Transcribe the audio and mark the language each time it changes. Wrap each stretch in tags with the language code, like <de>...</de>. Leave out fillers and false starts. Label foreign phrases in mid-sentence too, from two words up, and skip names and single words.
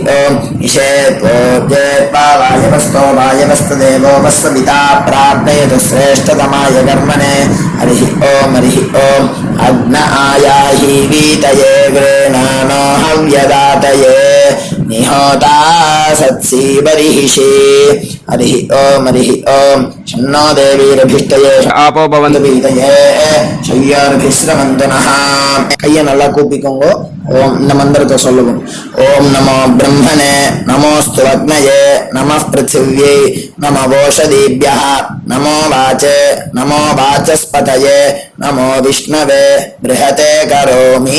<sa>ईशेत्वोज्येत्वा वायवस्तो वायवस्तदेवो वस्सविता प्राप्येत श्रेष्ठतमाय कर्मणे हरिः ओम अग्न आयाहि वीतये गृह्णानो हव्यदातये निहोता सत्सी बर्हिषि हरिः ओम शन्नो देवीरभिष्टये आपो भवन्तु वीतये शय्यार्भिस्रमन्तु नः</sa> <ta>கையை நல்லா கூப்பிக்கோங்க. ஓம் இந்த மந்திரத்தை சொல்லுவோம்.</ta> <sa>ओम् नमो ब्रह्मणे नमोऽस्तु अग्नये नमः पृथिव्यै नमो ओषधीभ्यः नमो वाचे नमो वाचस्पतये नमो विष्णवे बृहते करोमि.</sa>